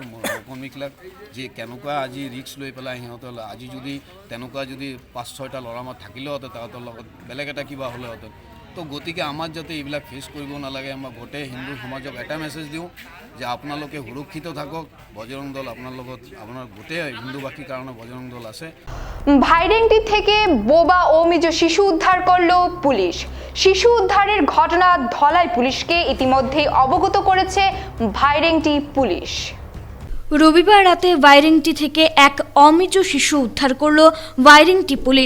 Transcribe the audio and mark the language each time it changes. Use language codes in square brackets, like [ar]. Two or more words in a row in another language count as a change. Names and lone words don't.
[as] মোৰ সহকৰ্মীবিলাক যে কেনেকুৱা আজি ৰিস্ক লৈ পেলাই সিহঁতৰ, আজি যদি তেনেকুৱা যদি 5-6টা ল'ৰা আমাৰ থাকিলেওহেঁতেন, তাহাঁতৰ লগত বেলেগ এটা কিবা হ'লেহেঁতেন। তো গতিকে আমাৰ যাতে এইবিলাক ফেচ কৰিব নালাগে, মই গোটেই হিন্দু সমাজক এটা মেছেজ দিওঁ যে আপোনালোকে সুৰক্ষিত থাকক। বজৰং দল আপোনাৰ লগত, আপোনাৰ গোটেই হিন্দুবাসীৰ কাৰণে বজৰং দল আছে। [bn] ভাইরেংটি থেকে বোবা ও মৃত শিশু উদ্ধার করল পুলিশ। শিশু উদ্ধারের ঘটনা ধলাই পুলিশকে ইতিমধ্যেই অবগত করেছে ভাইরেংটি পুলিশ। রবিবার রাতে ভাইরেংটি থেকে এক অমিজ শিশু উদ্ধার করল ভাইরেংটি পুলিশ।